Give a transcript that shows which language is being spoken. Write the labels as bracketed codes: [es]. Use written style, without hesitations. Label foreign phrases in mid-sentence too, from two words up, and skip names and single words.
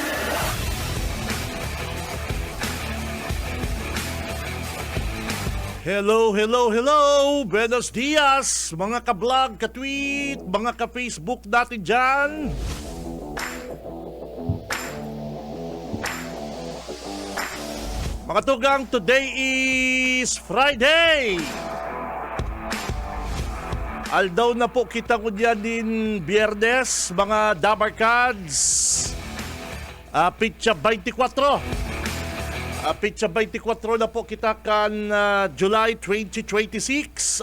[tl] Hello! [es] Buenos dias, [tl] mga ka-vlog, ka-tweet, mga ka-Facebook natin dyan. [bik] Mga tugang, [en] today is Friday. [bik] Aldaw na po kita ko dyan din Biyernes, mga Dabarkads. Pitsa 24. Pitsa 24 na po kita kan July 2026.